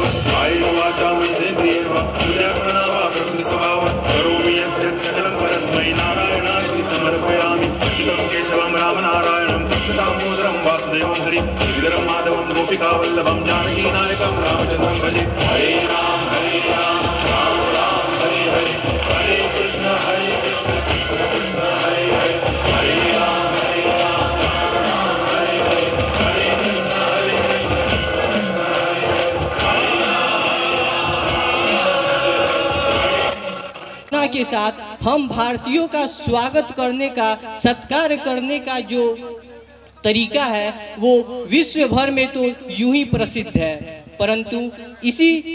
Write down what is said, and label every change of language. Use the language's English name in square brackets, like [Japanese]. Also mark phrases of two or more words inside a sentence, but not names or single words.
[Sanskrit] कायेन वाचा मनसेन्द्रियेण वा बुद्ध्या प्रकृति स्वभाव करोमि यद्यत् सकलं परस्मै नारायणाय समर्पयामि। इदं केशवं रामनारायणं दामोदरं वासुदेवं हरि श्रीधरं माधवं गोपिकावल्लभं जानकीनायकं रामचन्द्रं भजे। हरे राम राम राम हरे हरे, हरे कृष्ण कृष्ण कृष्ण हरे हरे, हरे राम राम राम हरे हरे, हरे कृष्ण हरे [Hindi] के साथ हम भारतीयों का स्वागत करने का, सत्कार करने का जो तरीका है वो विश्व भर में तो यूं ही प्रसिद्ध है, परंतु इसी